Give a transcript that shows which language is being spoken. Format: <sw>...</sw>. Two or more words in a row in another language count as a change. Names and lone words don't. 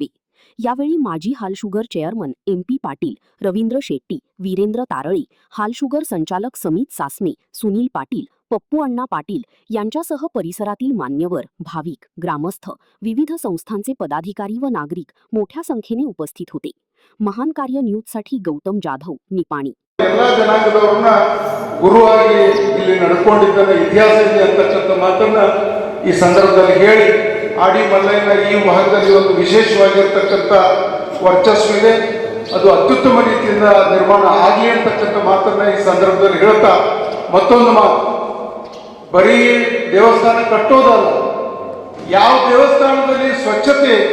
<mr>यावेळी माजी हालशुगर चेअरमन MP पाटील, रवींद्र शेट्टी, वीरेंद्र तारळी, हालशुगर संचालक समित सासने, सुनील पाटील, पप्पू अण्णा पाटील यांच्यासह परिसरातील मान्यवर, भाविक, ग्रामस्थ, विविध संस्थांचे पदाधिकारी व नागरिक मोठ्या संख्येने उपस्थित होते. महान कार्य न्यूजसाठी गौतम जाधव, निपाणी.</mr> <kn>ಎಲ್ಲ ಜನಾಂಗದವರನ್ನ ಗುರುವಾಗಿ ಇಲ್ಲಿ ನಡ್ಕೊಂಡಿದ್ದನ್ನ ಇತಿಹಾಸ ಇದೆ ಅಂತಕ್ಕಂಥ ಮಾತನ್ನ ಈ ಸಂದರ್ಭದಲ್ಲಿ ಹೇಳಿ, ಆಡಿ ಮಲ್ಲಯ್ಯನ ಈ ಭಾಗದಲ್ಲಿ ಒಂದು ವಿಶೇಷವಾಗಿರ್ತಕ್ಕಂಥ ವರ್ಚಸ್ಸು ಇದೆ, ಅದು ಅತ್ಯುತ್ತಮ ರೀತಿಯಿಂದ ನಿರ್ಮಾಣ ಆಗಲಿ ಅಂತಕ್ಕಂಥ ಮಾತನ್ನ ಈ ಸಂದರ್ಭದಲ್ಲಿ ಹೇಳ್ತಾ, ಮತ್ತೊಂದು ಮಾತು, ಬರೀ ದೇವಸ್ಥಾನ ಕಟ್ಟೋದಲ್ಲ, ಯಾವ ದೇವಸ್ಥಾನದಲ್ಲಿ ಸ್ವಚ್ಛತೆ,</kn>